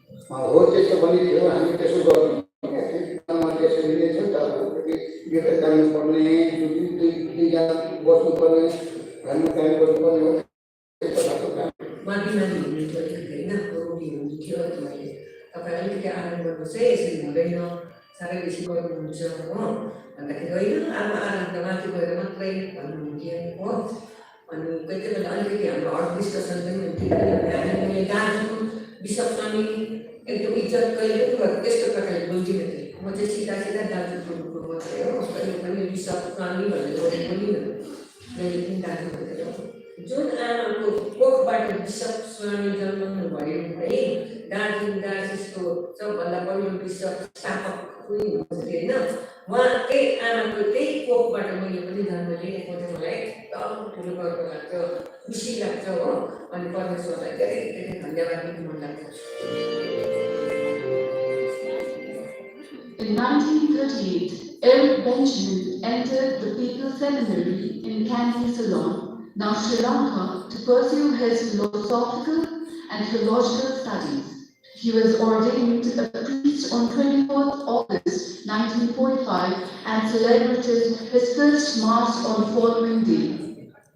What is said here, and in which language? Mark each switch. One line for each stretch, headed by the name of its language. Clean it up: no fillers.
Nepali: हो त्यस्तो पनि थियो हामी त्यसो गर्नु त्यसो मिलेछ नि त गिफ्ट गर्नुपर्ने दुईजना बस्नुपर्ने घरमा काम गर्नुपर्ने त्यस्तो भएको काम माथि माथि हुनुहुन्थ्यो होइन रोगी हुनुहुन्थ्यो तपाईँले तपाईँ अलिकति आराम गर्नुहोस् है यसरी हुँदैन साह्रै बेसी गर्नुहुन्छ हो भन्दाखेरि होइन आमा आराम त माथि गएर मात्रै भन्नुहुन्थ्यो हो अनि कोही कोही बेला अलिकति हाम्रो अरू डिस्कसन पनि हुन्थ्यो हामीले दाजु बिसप स्वामी एकदम इज्जत कहिले पनि त्यस्तो प्रकारले बोल्दिनँ थिएँ म चाहिँ सिधा सिधा दाजु बोल्नुको मात्रै हो कहिले पनि बिसप स्वामी भनेर बोलेको पनि मैले पनि दाजु भनेर जुन आमाको कोखबाट बिसप स्वामी जन्माउनु भयो है दार्जिलिङ डायसिसको सबभन्दा पहिलो बिसप स्थापक पनि हुनुहुन्थ्यो होइन उहाँकै आमाको त्यही कोखबाट मैले पनि जन्म लिएको चाहिँ मलाई एकदम ठुलो गर्व लाग्छ खुसी लाग्छ हो अनि परमेश्वरलाई धेरै धेरै धन्यवाद दिनु मन लाग्छ
English: In 1938, Eric Benjamin entered the People's Seminary in Kandy, Ceylon, now Sri Lanka, to pursue his philosophical and theological studies. He was ordained a priest on 24th August 1945 and celebrated his first Mass on the following day.